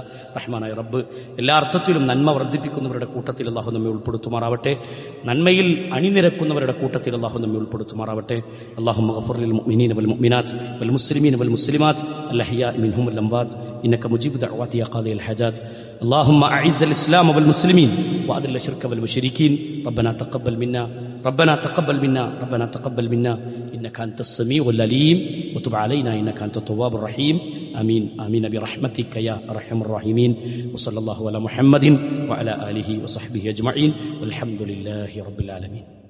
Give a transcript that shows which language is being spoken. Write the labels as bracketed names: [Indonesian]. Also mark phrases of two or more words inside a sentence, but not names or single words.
[Malayalam] റഹ്മാനായ റബ്ബ് എല്ലാ അർത്ഥത്തിലും നന്മ വർദ്ധിപ്പിക്കുന്നവരുടെ കൂട്ടത്തിൽ അല്ലാഹു നമ്മെ ഉൾപ്പെടുത്തുമാറാവട്ടെ. നന്മയിൽ അണിനിരക്കുന്നവരുടെ കൂട്ടത്തിൽ അല്ലാഹു നമ്മെ ഉൾപ്പെടുത്തുമാറാവട്ടെ. [Arabic] اللهم اغفر للمؤمنين والمؤمنات والمسلمين والمسلمات الأحياء منهم والأموات إنك مجيب الدعوات يا قاضي الحاجات. اللهم أعز الإسلام والمسلمين وأذل الشرك والمشركين. ربنا تقبل منا ربنا تقبل منا إنك أنت السميع العليم وتب علينا إنك أنت التواب الرحيم. آمين برحمتك يا أرحم الراحمين. وصلى الله على محمد وعلى آله وصحبه أجمعين والحمد لله رب العالمين.